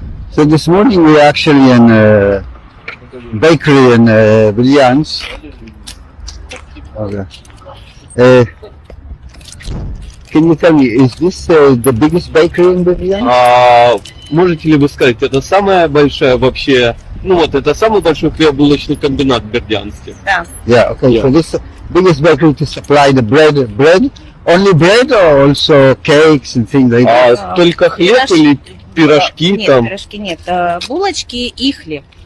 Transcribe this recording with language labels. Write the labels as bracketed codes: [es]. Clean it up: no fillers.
[en] So this morning we are actually in a bakery in Brilliance. Okay. Can you tell me, is this the biggest bakery in Brilliance? [ru] Можете ли вы сказать, это самая большая вообще, это самый большой хлебобулочный комбинат в Бердянске? Да. [en] Yeah, okay. Yeah. So this biggest bakery to supply the bread, only bread or also cakes and things like that? [ru] Только хлеб или пирожки нет, там? Пирожки нет, булочки и хлеб.